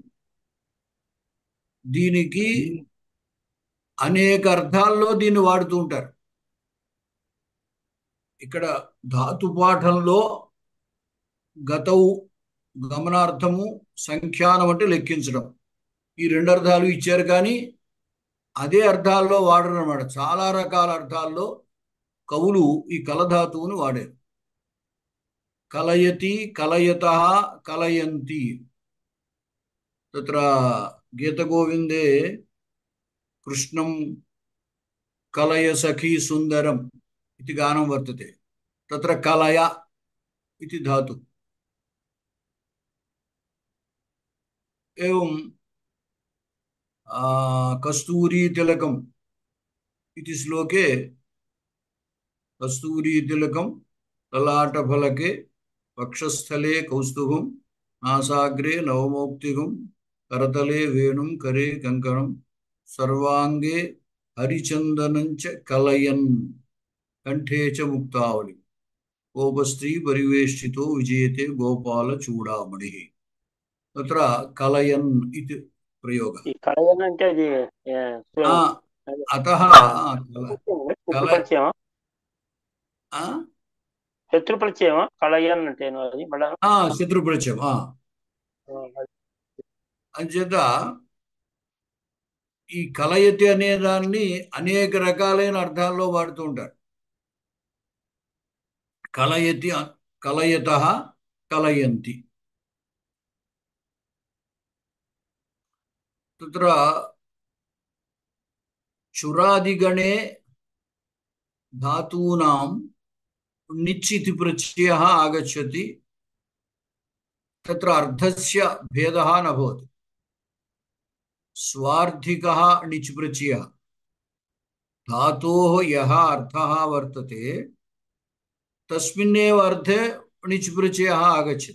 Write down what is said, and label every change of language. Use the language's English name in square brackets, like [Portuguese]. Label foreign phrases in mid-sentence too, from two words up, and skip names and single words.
[Telugu] దీనికి అనేక అర్థాల్లో దీన్ని వాడుతూ ఉంటారు ఇక్కడ ధాతు పాఠంలో గతవు గమనార్థము సంఖ్యానం అంటే లెక్కించడం ఈ రెండు అర్థాలు ఇచ్చారు కానీ అదే అర్థాల్లో వాడరు అన్నమాట చాలా రకాల అర్థాల్లో కవులు ఈ కలధాతువును వాడారు [Sanskrit] కలయతి కలయతః కలయంతి తత్ర గీతగోవిందే కృష్ణం కలయ సఖీ సుందరం इति गानं वर्तते तत्र कलया इति धातु एवं कस्तूरी तिलकम इति श्लोके कस्तूरी तिलकम ललाटफलके वक्षस्थले कौस्तुभं नासाग्रे नवमौक्तिकं करतले वेणुं करे कंकणं सर्वांगे हरिचंदनं च कलयन् कंठे च मुक्तावली गोपस्त्री परिवेष्टितो विजयते गोपालचूडामणिः तत्र कलयन् इति प्रयोगः [Telugu] ఈ కళయన్ అంటే అది [Sanskrit] अतः [Telugu] శత్రుపరిచయమా శత్రుపరిచయమా కళయన్ అంటే అది మళ్ళా శత్రుపరిచయం అంచేత ఈ కలయతి అనే దాన్ని అనేక రకాలైన అర్థాల్లో వాడుతూ ఉంటారు. [Sanskrit] కలయతి, కలయతః, కలయంతి. తత్ర చురాదిగणे धातूनां निच् इति प्रत्ययः आगच्छति. तत्र अर्थस्य भेदः न भवति. स्वार्थिकः निच् प्रत्ययः धातोः यः अर्थः वर्तते तस्मिन्नेव अर्थे निच् प्रत्ययः आगच्छति.